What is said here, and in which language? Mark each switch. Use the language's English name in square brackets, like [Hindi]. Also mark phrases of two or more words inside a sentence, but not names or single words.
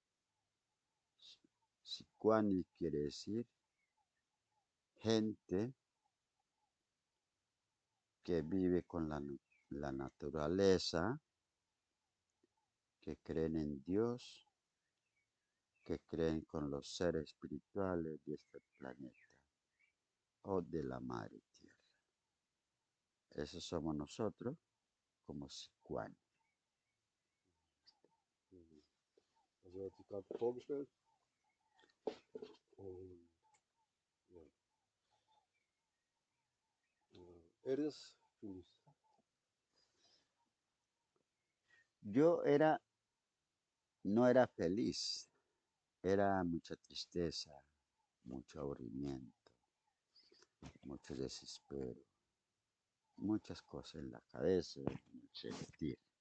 [Spanish] Sicuani quiere decir gente que vive con la naturaleza, que creen en Dios, que creen con los seres espirituales de este planeta o de la madre tierra. Eso somos nosotros como sicuani. [German] also er hat sich gerade vorgestellt. Und ja, [Spanish] eres feliz. Yo no era feliz, era mucha tristeza, mucho aburrimiento, mucho desespero, muchas cosas en la cabeza, mucho sentir.